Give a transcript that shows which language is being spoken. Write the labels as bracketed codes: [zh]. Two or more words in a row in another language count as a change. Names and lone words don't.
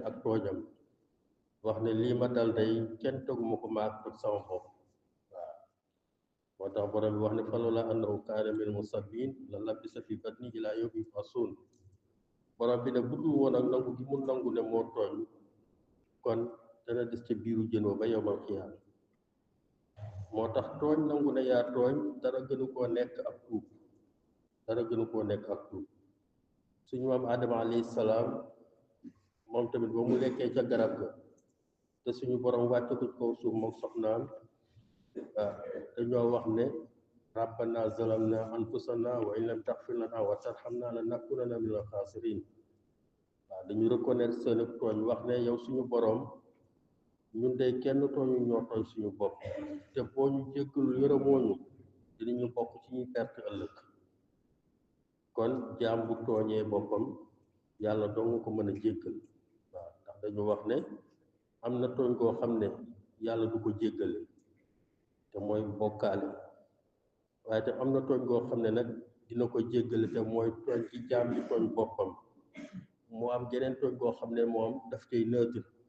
[wo] ak tooñam wax ne lii ma dal day kenn teguma ko maak teg sama bopp moo tax borom bi wax ne [ar] فلولا أنه كان من المسبحين للبث في بطنه إلى يوم يبعثون [wo] borom bi ne bu dul woon ak nangu gi mu nangu ne moo tooñ kon dana des ca biiru jën wa ba [ar] يوم القيامة [wo] moo tax tooñ nangu ne yaa tooñ dara gënu koo nekk ak tuub suñu maam Adama [ar] عليه السلام [wo] moom tamit ba mu lekkee ca garab ga te suñu borom wàcce ko ci kaw suuf moom soxnaam dañoo wax ne [ar] ربنا ظلمنا أنفسنا و إن لم تغفر لنا وترحمنا لنكونن من الخاسرين [wo] waaw dañu reconnaître seen tooñ wax ne yow suñu borom ñun day kenn tooñu ñoo tooñ suñu bopp te boo ñu jéggalul yërëmooñu dinañu bokk ci ñuy perte ëllëg kon jaam bu tooñee boppam yàlla dong ko mën a jéggal waaw ndax dañu wax ne am na tooñ koo xam ne yàlla du ko jéggale te mooy bokkaale waaye te am na tooñ goo xam ne nag dina ko jéggale te mooy tooñ ci jaam bi tooñ boppam moo am geneen tooñ goo xam ne moom daf koy neutre